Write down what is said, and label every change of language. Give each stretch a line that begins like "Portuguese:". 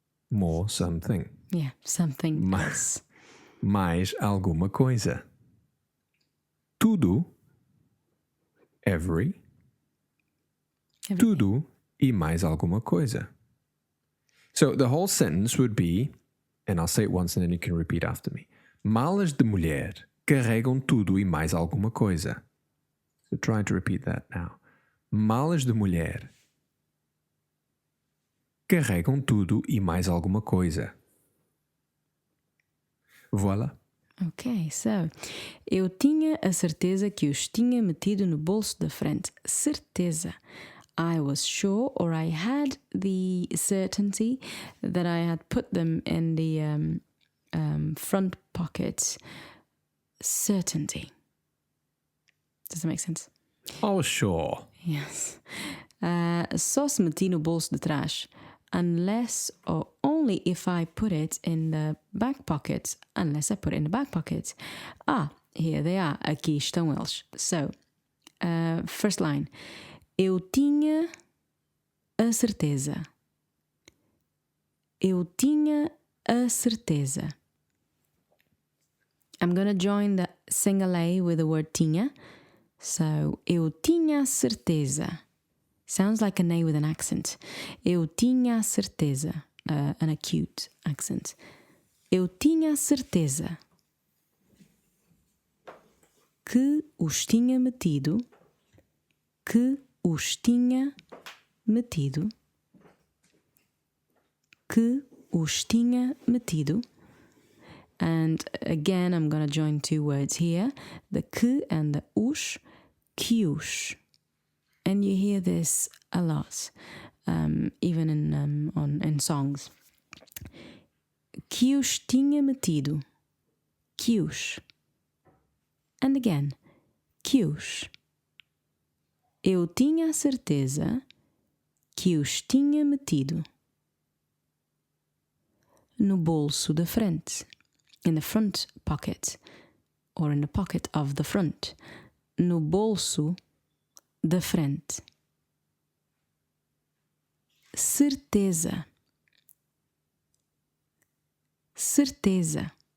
English: More something. Yeah, something else.
Portuguese: Mais alguma coisa. Tudo.
English: Everything.
Portuguese: Tudo e mais alguma coisa.
English: So the whole sentence would be, and I'll say it once and then you can repeat after me.
Portuguese: Malas de mulher carregam tudo e mais alguma coisa.
English: So try to repeat that now.
Portuguese: Malas de mulher carregam tudo e mais alguma coisa.
English: Voilà. Ok, so
Portuguese: eu tinha a certeza que os tinha metido no bolso da frente. Certeza.
English: I was sure, or I had the certainty that I had put them in the front pocket. Certainty. Does that make sense? Oh, sure.
Portuguese: Yes. Só se meti no bolso de trás.
English: Unless or only if I put it in the back pocket. Unless I put it in the back pocket. Here they are.
Portuguese: Aqui estão eles.
English: So, first line.
Portuguese: Eu tinha a certeza. Eu tinha a certeza.
English: I'm going to join the single A with the word tinha. So,
Portuguese: eu tinha a certeza.
English: Sounds like an A with an accent.
Portuguese: Eu tinha a certeza.
English: An acute accent.
Portuguese: Eu tinha a certeza que os tinha metido. Que os tinha metido. Que os tinha metido.
English: And again, I'm going to join two words here. The que and the os. Que os. And you hear this a lot, even in songs.
Portuguese: Que os tinha metido. Que os.
English: And again, que os.
Portuguese: Eu tinha a certeza que os tinha metido no bolso da frente.
English: In the front pocket. Or in the pocket of the front.
Portuguese: No bolso da frente. Certeza. Certeza.